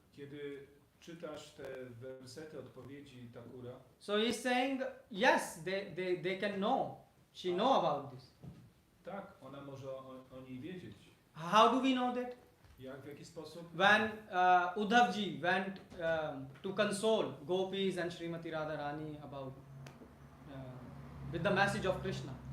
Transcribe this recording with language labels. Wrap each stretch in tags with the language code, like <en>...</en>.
<pl>Kiedy czytasz te wersety odpowiedzi Thakura,</pl> <en>so he's saying yes, they can know. She know about this.</en> <pl>tak, ona może o niej wiedzieć.</pl> <en>How do we know that?</en> <pl>W jaki sposób?</pl> <en>When Uddhavji went to console gopis and Srimati Radharani about with the message of Krishna.</en>